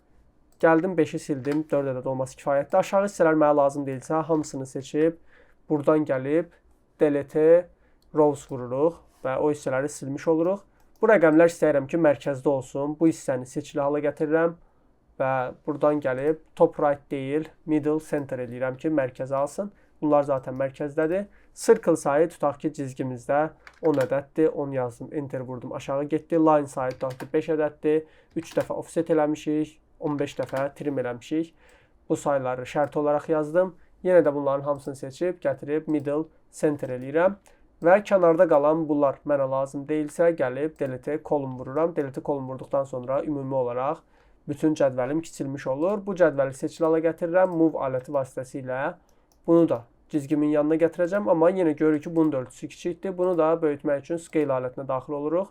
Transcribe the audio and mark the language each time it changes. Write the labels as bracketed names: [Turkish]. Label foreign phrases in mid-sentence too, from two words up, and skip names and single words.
[Azerbaijani] Gəldim 5-i sildim, 4 ədəd olması kifayətdir. Aşağı hissələr mənə lazım deyilsə, hamısını seçib, buradan gəlib [English] delete rows [Azerbaijani] vururuq və o hissələri silmiş oluruq. Bu rəqəmlər istəyirəm ki, mərkəzdə olsun. Bu hissəni seçili hala gətirirəm. Və buradan gəlib [English] top right [Azerbaijani] deyil, [English] middle center [Azerbaijani] eləyirəm ki, mərkəzə alsın. Bunlar zaten mərkəzdədir. Circle sayı tutaq ki, cizgimizdə 10 ədəddir. 10 yazdım, enter vurdum, aşağı getdi. Line sayı tutaq ki, 5 ədəddir. 3 dəfə offset eləmişik, 15 dəfə trim eləmişik. Bu sayıları şərt olaraq yazdım. Yenə də bunların hamısını seçib, gətirib [English] middle center [Azerbaijani] eləyirəm. Və kənarda qalan bunlar mənə lazım deyilsə, gəlib [English] delete column [Azerbaijani] vururam. [English] Delete column [Azerbaijani] vurduqdan sonra ümumi olaraq bütün cədvəlim kiçilmiş olur. Bu cədvəli seçili hala gətirirəm. Move aləti vasitəsilə bunu da cizgimin yanına gətirəcəm. Amma yenə görürük ki, bunun da ölçüsü kiçikdir. Bunu da böyütmək üçün scale alətinə daxil oluruq.